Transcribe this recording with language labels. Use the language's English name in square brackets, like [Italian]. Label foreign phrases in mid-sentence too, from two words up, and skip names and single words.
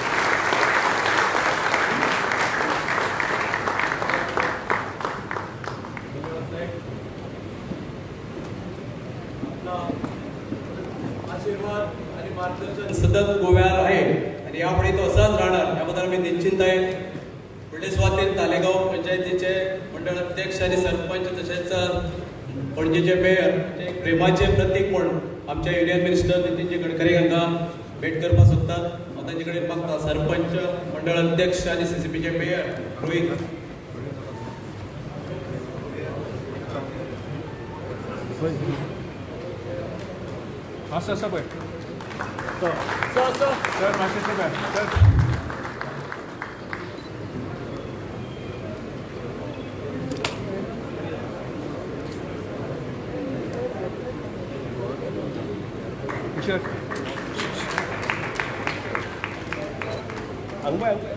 [Marathi] आशीर्वाद आणि मार्गदर्शन सतत गोव्यात आहे आणि यापुढे तो असाच राहणार याबद्दल मी निश्चिंत आहे. पुढे स्वातीन तालेगाव पंचायतीचे मंडळ अध्यक्ष आणि सरपंच तसेच पणजेचे मेयर म्हणजे प्रेमाचे प्रतीक म्हणून आमच्या [English] union minister [Marathi] नितीनजी गडकरी यांना भेट करपाक सोदतात. [Konkani] तांचे कडेन मागता सरपंच मंडळ अध्यक्ष आणि CCPचे मेयर रोहित असं असं पळय सर मातशें सर किशोर अंगबाय